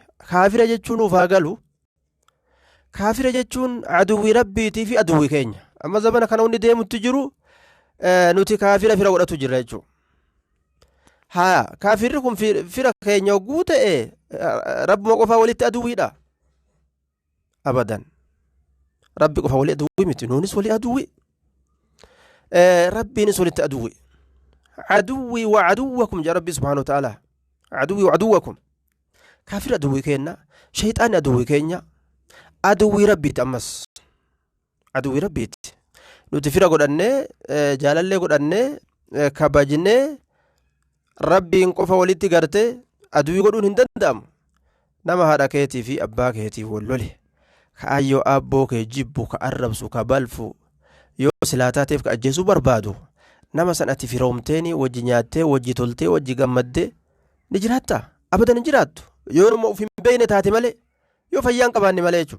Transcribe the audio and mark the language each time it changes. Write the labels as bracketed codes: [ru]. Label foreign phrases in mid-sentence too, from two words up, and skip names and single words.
[om] Kaafira jechuun ufaa galu kaafira jechuun aduwwii rabbiitii fi aduwwii keenya amma zabana kana hundi deemutti jiru nuti kaafira fira godhatu jirra jechuudha. Haa kaafirri kun fira keenya hogguu ta'e rabbuma qofaa walitti aduwwiidha abadan. Rabbi qofa walii aduwwi miti nuunis walii aduwwi rabbiinis walitti aduwwi. [ar] عدوي وعدوكم يا ربي سبحانه وتعالى عدوي وعدوكم [om] kaafir aduwwii kenna shayxaan aduwwii keenya aduwwii rabbiiti ammas aduwwii rabbiiti nuti fira godhannee jaalallee godhannee kabajnee rabbiin qofa walitti gartee aduwwii godhuun hin danda'amu nama haadha keetii fi abbaa keetii wallole kaayyoo abboo kee jibbu ka arrabsu ka balfu yoo silaataateef ka ajjeesuu barbaadu nama sanatti firoomteeni wajji nyaattee wajji toltee wajji gammaddee ni jiraatta abadan hin jiraattu yoo nama uf hin beekne taate malee yoo fayyaan qabaanne malee jechuudha.